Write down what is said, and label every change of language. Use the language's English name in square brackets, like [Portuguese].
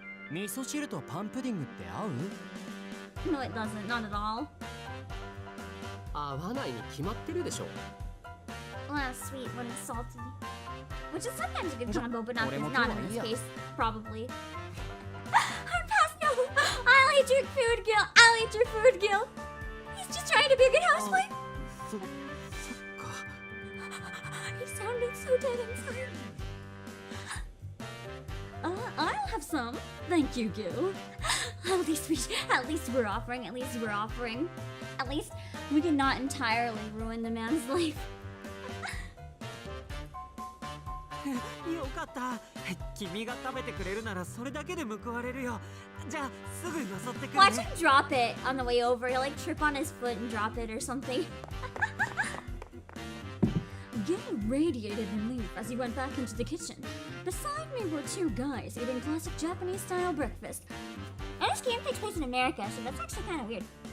[Japanese] 味噌汁とパンプディングって合う？ [English] No, it doesn't. Not at all. [Japanese] 合わないに決まってるでしょ。 [English] Well, that's sweet when it's salty. Which is sometimes a good combo, but not in this case. Probably. Hard pass, no! I'll eat your food, Gil! I'll eat your food, Gil! He's just trying to be a good housewife! [Japanese] そっか [English] He sounded so dead inside. I'll have some. Thank you, Gil. At least we're offering. At least we can not entirely ruin the man's life. [Japanese] よかった君が食べてくれるならそれだけで報われるよじゃあすぐよそってくる [English] Watch [Japanese] ね [English] him drop it on the way over. He'll like trip on his foot and drop it or something. Gil radiated relief as he went back into the kitchen. Beside me were two guys eating classic Japanese-style breakfast. And this game takes place in America, so that's actually kind of weird.